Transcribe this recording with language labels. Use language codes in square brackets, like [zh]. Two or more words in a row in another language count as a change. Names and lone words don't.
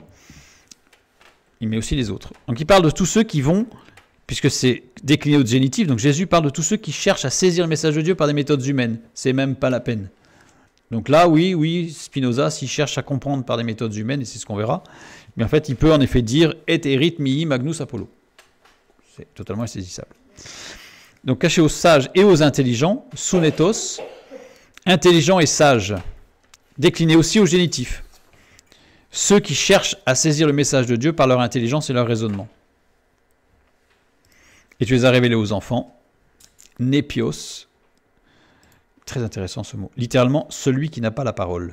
[fr] Il met aussi les autres. Donc il parle de tous ceux qui vont, puisque c'est décliné au génitif, donc Jésus parle de tous ceux qui cherchent à saisir le message de Dieu par des méthodes humaines. C'est même pas la peine. Donc là, oui, Spinoza, s'il cherche à comprendre par des méthodes humaines, et c'est ce qu'on verra, mais en fait, il peut en effet dire « [la] et erit mihi magnus Apollo ». [fr] C'est totalement insaisissable. Donc caché aux sages et aux intelligents, sounetos, intelligents et sages, décliné aussi au génitif. Ceux qui cherchent à saisir le message de Dieu par leur intelligence et leur raisonnement. Et tu les as révélés aux enfants, népios, très intéressant ce mot, littéralement celui qui n'a pas la parole.